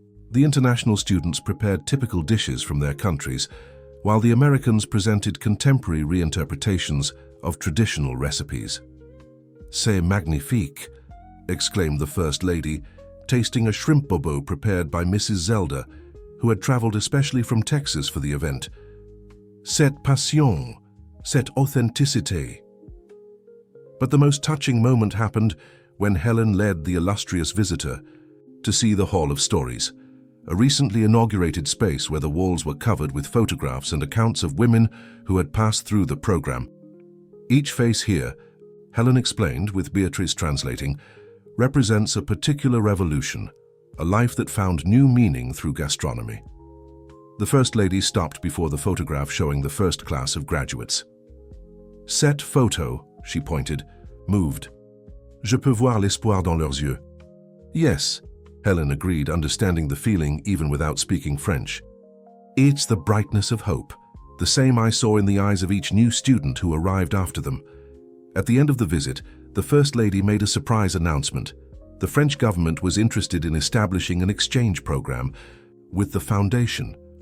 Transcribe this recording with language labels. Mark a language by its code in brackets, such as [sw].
[en] The international students prepared typical dishes from their countries, while the Americans presented contemporary reinterpretations of traditional recipes. [fr] "C'est magnifique," [en] exclaimed the First Lady, tasting a shrimp bobo prepared by Mrs. Zelda, who had traveled especially from Texas for the event. [fr] "Cette passion, cette authenticité." [en] But the most touching moment happened when Helen led the illustrious visitor to see the Hall of Stories, a recently inaugurated space where the walls were covered with photographs and accounts of women who had passed through the program. Each face here, Helen explained, with Beatrice translating, represents a particular revolution, a life that found new meaning through gastronomy. The First Lady stopped before the photograph showing the first class of graduates. [fr] "Cette photo," [en] she pointed, moved. [fr] "Je peux voir l'espoir dans leurs yeux." [en] "Yes," Helen agreed, understanding the feeling even without speaking French. "It's the brightness of hope, the same I saw in the eyes of each new student who arrived after them." At the end of the visit, the First Lady made a surprise announcement. The French government was interested in establishing an exchange program with the foundation.